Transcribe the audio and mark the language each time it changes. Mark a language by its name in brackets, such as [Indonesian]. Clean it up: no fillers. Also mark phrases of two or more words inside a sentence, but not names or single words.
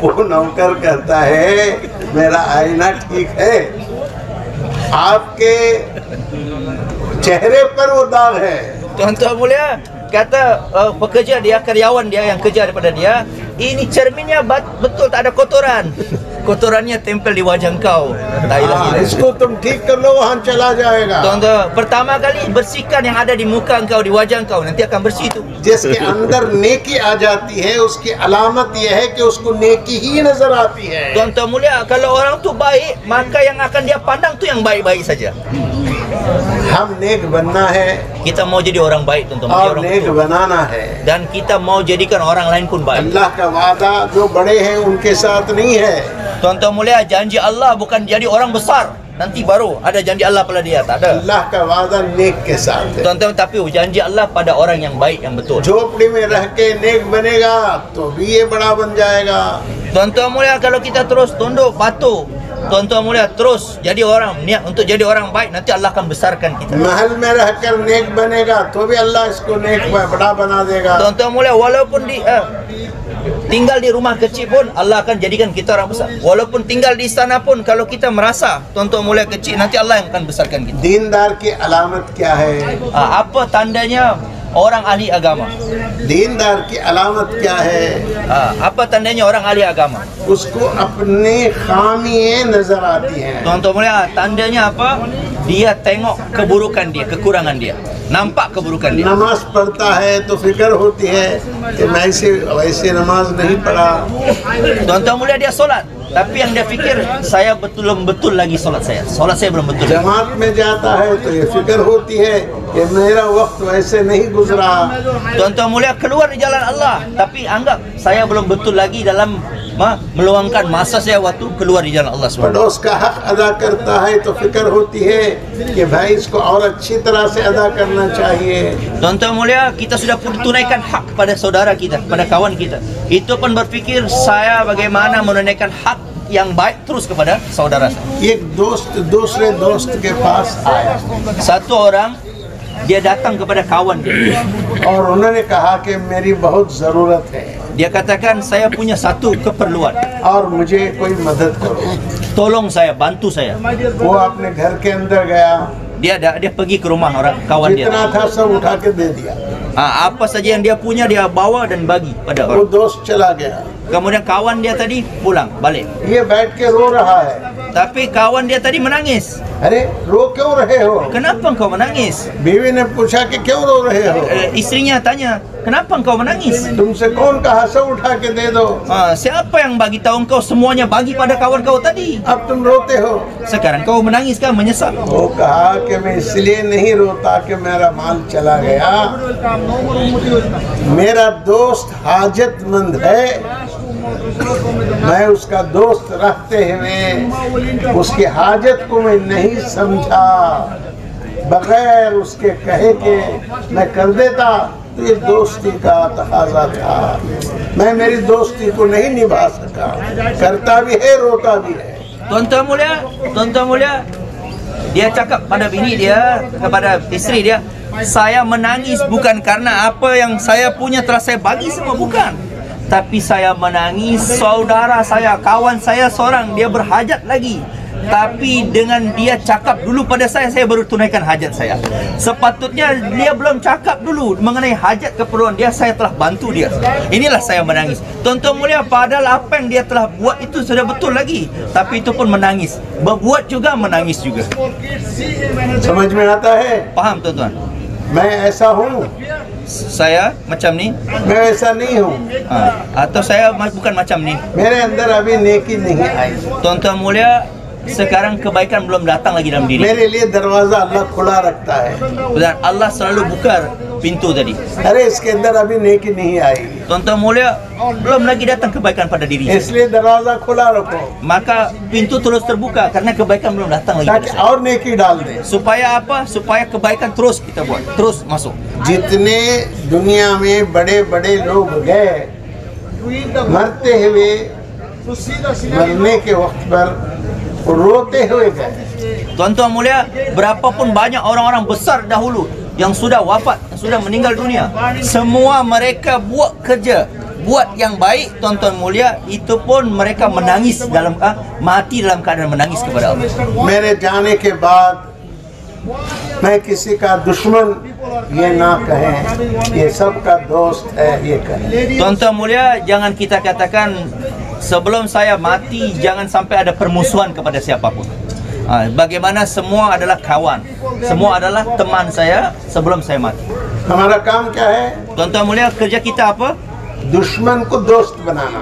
[Hindi] वो नौकर कहता है मेरा आईना ठीक है, आपके चेहरे पर वो दाग है। [Malay] Tuan-tuan mulia, kata pekerja dia, karyawan dia yang kerja daripada dia, ini cerminnya betul tak ada kotoran. Kotorannya tempel di wajah kau. Tak hilang-hilang. [Hindi] इसको तुम ठीक कर लो, वहाँ चला जाएगा। [Malay] Tuan-tuan, pertama kali bersihkan yang ada di muka engkau, di wajah engkau, nanti akan bersih itu. [Hindi] जिसके अंदर नेकी आ जाती है, उसकी अलामत यह है कि उसको नेकी ही नजर आती है। [Malay] Tuan-tuan mulia, kalau orang tu baik, maka yang akan dia pandang tu yang baik-baik saja. [Hindi] हम नेक बनना है [Malay] Kita mau jadi orang baik, tuan-tuan, menjadi [Hindi] और [Malay] orang [Hindi] नेक [Malay] betul. [Hindi] बनाना है। [Malay] Dan kita mau jadikan orang lain pun baik. [Hindi] अल्लाह का वादा जो बड़े हैं उनके साथ नहीं है, [Malay] Tuan-tuan mulia, janji Allah bukan jadi orang besar nanti baru ada janji Allah pada dia, tak ada. [Hindi] अल्लाह का वादा नेक के साथ है। [Malay] Tuan-tuan, tapi janji Allah pada orang yang baik, yang betul. [Hindi] झोपड़ी में रह के नेक बनेगा तो भी ये बड़ा बन जाएगा। [Malay] Tuan-tuan mulia, kalau kita terus tunduk patuh, tuan-tuan mulia, terus jadi orang niat untuk jadi orang baik, nanti Allah akan besarkan kita. [Hindi] महल में रहकर नेक बनेगा तो भी अल्लाह इसको नेक बड़ा बना देगा। [Malay] Tuan-tuan mulia, walaupun tinggal di rumah kecil pun Allah akan jadikan kita orang besar. Walaupun tinggal di istana pun, kalau kita merasa tuan-tuan mulia kecil, nanti Allah yang akan besarkan kita. [Hindi] दीनदार की अलामत क्या है? [Malay] Apa tandanya orang ahli agama? [Hindi] दीनदार की अलामत क्या है? [Malay] Apa tandanya orang ahli agama? [Hindi] उसको अपनी खामियां नजर आती हैं। [Malay] Tuan-tuan mulia, tandanya apa? Dia tengok keburukan dia, kekurangan dia. Nampak keburukan dia. [Hindi] नमाज पढ़ता है तो फिक्र होती है कि मैं वैसे नमाज नहीं पढ़ा। [Malay] Tuan-tuan mulia, dia solat, tapi yang dia fikir, saya belum betul lagi solat saya belum betul. [Hindi] जमात में जाता है तो ये फिक्र होती है कि मेरा वक्त वैसे नहीं गुजरा। [Malay] Tuan-tuan mulia, keluar di jalan Allah, tapi anggap saya belum betul lagi dalam meluangkan masa saya waktu keluar di jalan Allah SWT. [Hindi] पड़ोस का हक अदा करता है तो फिक्र होती है कि भाई इसको और अच्छी तरह से अदा करना चाहिए। [Malay] Tuan-tuan mulia, kita sudah tunaikan hak pada saudara kita, pada kawan kita. Itu pun berfikir saya bagaimana menunaikan hak yang baik terus kepada saudara saya. [Hindi] एक दोस्त दूसरे दोस्त के पास आया [Malay] Satu orang dia datang kepada kawan dia. [Hindi] और उन्होंने कहा कि मेरी बहुत ज़रूरत है [Malay] Dia katakan, saya punya satu keperluan. [Hindi] और मुझे कोई मदद करो। [Malay] Tolong saya, bantu saya. [Hindi] वो अपने घर के अंदर गया, [Malay] Dia pergi ke rumah orang kawan dia. [Hindi] जितना था सब उठा के दे दिया। [Malay] Apa saja yang dia punya dia bawa dan bagi pada [Hindi] वो [Malay] orang. [Hindi] दोस्त चला गया, [Malay] Kemudian kawan dia tadi pulang balik. [Hindi] ये बैठ के रो रहा है। [Malay] Tapi kawan dia tadi menangis. [Hindi] अरे रो क्यों रहे हो? [Malay] Kenapa engkau menangis? [Hindi] बीवी ने पूछा कि क्यों रो रहे हो? [Malay] Istrinya tanya, kenapa engkau menangis? [Hindi] तुमसे कौन कहा सब उठा के दे दो? [Malay] Siapa yang bagi tahu engkau semuanya bagi pada kawan kau tadi? [Hindi] अब तुम रोते हो? [Malay] Sekarang kau menangis kan, menyesal? [Hindi] वो कहा कि मैं इसलिए नहीं रोता कि मेरा माल चला गया, मेरा दोस्त हाजतमंद है, मैं उसका दोस्त रखते हुए उसकी हाजत को मैं नहीं समझा, बगैर उसके कहे के मैं कर देता तो ये दोस्ती का तकाजा था, मैं मेरी दोस्ती को नहीं निभा सका, करता भी है रोता भी है। [Malay] Tuan-tuan mulia, dia cakap pada bini dia, kepada isteri dia, saya menangis bukan karena apa yang saya punya telah saya bagi semua, bukan. Tapi saya menangis saudara saya, kawan saya seorang, dia berhajat lagi. Tapi dengan dia cakap dulu pada saya baru tunaikan hajat saya. Sepatutnya dia belum cakap dulu mengenai hajat keperluan dia, saya telah bantu dia. Inilah saya menangis. Tuan-tuan mulia, padahal apa yang dia telah buat itu sudah betul lagi, tapi itu pun menangis. Berbuat juga, menangis juga. [Hindi] समझ में आता है? [Malay] Faham tuan-tuan? [Hindi] मैं ऐसा हूँ, [Malay] Saya macam ni, [Hindi] मैं ऐसा नहीं हूँ, [Malay] atau saya bukan macam ni. [Hindi] मेरे अंदर अभी नेकी नहीं आई। [Malay] Tuan-tuan mulia, sekarang kebaikan belum datang lagi dalam diri. [Hindi] मेरे लिए दरवाजा अल्लाह खुला रखता है। [Malay] Dan Allah selalu buka pintu tadi. [Hindi] अरे इसके अंदर अभी नेकी नहीं आई, [Malay] Tuan-tuan mulia, belum lagi datang kebaikan pada diri saya. [Hindi] इसलिए दरवाजा खुला रखो [Malay] Maka pintu terus terbuka karena kebaikan belum datang lagi pada [Hindi] ताकि [Malay] saya. [Hindi] और नेकी डाल दे। [Malay] Supaya apa? Supaya kebaikan terus kita buat, terus masuk. [Hindi] जितने दुनिया में बड़े बड़े लोग गए, मरते हुए मरने के वक्त पर वो रोते हुए गए। [Malay] Tuan-tuan mulia, berapapun banyak orang-orang besar dahulu yang sudah wafat, yang sudah meninggal dunia, semua mereka buat kerja, buat yang baik, tuan-tuan mulia, itu pun mereka menangis dalam mati dalam keadaan menangis kepada Allah. [Hindi] मेरे जाने के बाद मैं किसी का दुश्मन ये ना कहें, ये सबका दोस्त है ये कहें। [Malay] Tuan-tuan mulia, jangan kita katakan sebelum saya mati jangan sampai ada permusuhan kepada siapapun. Bagaimana semua adalah kawan, semua adalah teman saya sebelum saya mati. [Hindi] हमारा काम क्या है? [Malay] Tuan-tuan mulia, kerja kita apa? [Hindi] दुश्मन को दोस्त बनाना,